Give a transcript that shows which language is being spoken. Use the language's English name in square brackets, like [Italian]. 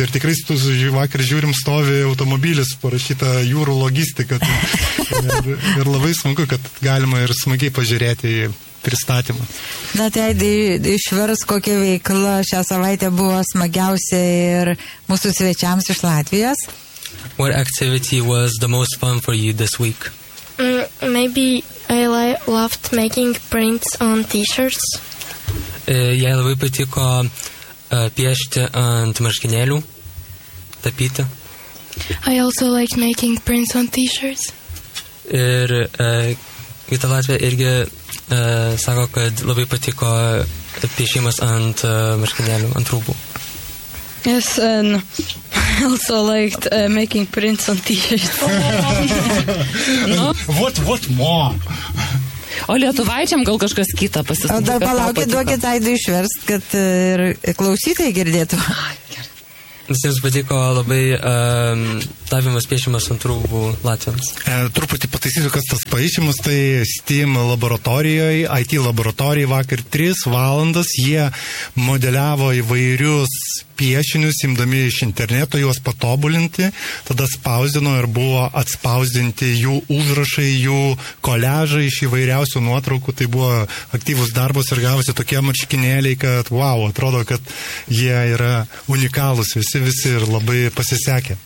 [Lithuanian] Ir tikrai vakar žiūrim stovi automobilis, parašyta jūrų logistika. Ir labai smagu, kad galima ir smagiai pažiūrėti į pristatymą. Na, tai išvers, kokia veikla šią savaitę buvo smagiausia ir mūsų svečiams iš Latvijos. [English] What activity was the most fun for you this week? Maybe I loved making prints on t-shirts. [Lithuanian] Jai labai patiko piešti ant marškinėlių. tapyti. [English] I also like making prints on t-shirts. [Lithuanian] Ir kita Latvija irgi sako, kad labai patiko piešimas ant marškinėlių, ant rūbų. [English] Yes, and I also liked making prints on t-shirts. No? What more? [Lithuanian] O lietuvaičiam gal kažkas kita pasistumė. O dar palaukit, duokit Aidu išverst, kad ir klausytai girdėtų. Visiems patiko labai tavimas piešimas ant rūbų Latvijams. Truputį pataisysiu, kas tas paišimas, tai Steam laboratorijoje, IT laboratorijoje vakar 3 valandas jie modeliavo įvairius piešinius, imdami iš interneto juos patobulinti, tada spausdino ir buvo atspausdinti jų užrašai, jų koležai iš įvairiausių nuotraukų, tai buvo aktyvus darbus ir gavosi tokie marškinėliai, kad wow, atrodo, kad jie yra unikalus visi ir labai pasisekė.